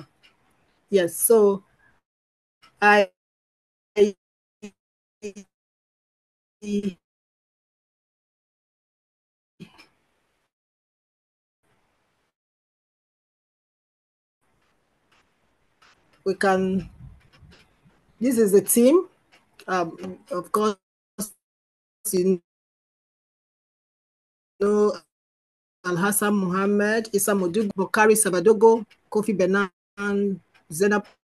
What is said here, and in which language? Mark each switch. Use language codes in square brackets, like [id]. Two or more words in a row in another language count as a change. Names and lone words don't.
[en] Yes, so I we can. This is the team. Of course, you know Al-Hassan Mohammed, Issa Modugu, Bokari Sabadogo, Kofi Benan, Zainab